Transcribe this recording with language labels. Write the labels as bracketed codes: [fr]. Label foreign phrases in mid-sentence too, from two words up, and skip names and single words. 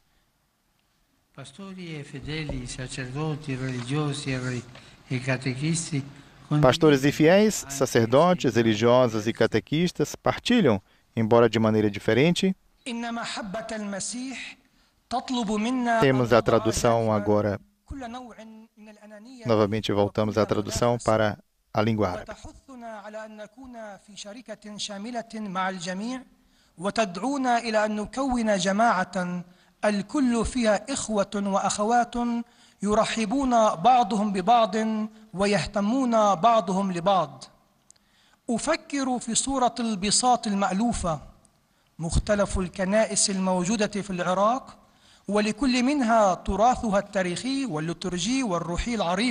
[pt] Pastores e fiéis, sacerdotes, religiosos e catequistas partilham, embora de maneira diferente. Temos a tradução agora. Novamente voltamos à tradução para a língua árabe. [ar] الكل فيها إخوة وأخوات يرحبون بعضهم ببعض ويهتمون بعضهم لبعض. أفكر في صورة البساط المألوفة، مختلف الكنائس الموجودة في العراق، ولكل منها تراثها التاريخي والليتورجي والروحي العريق.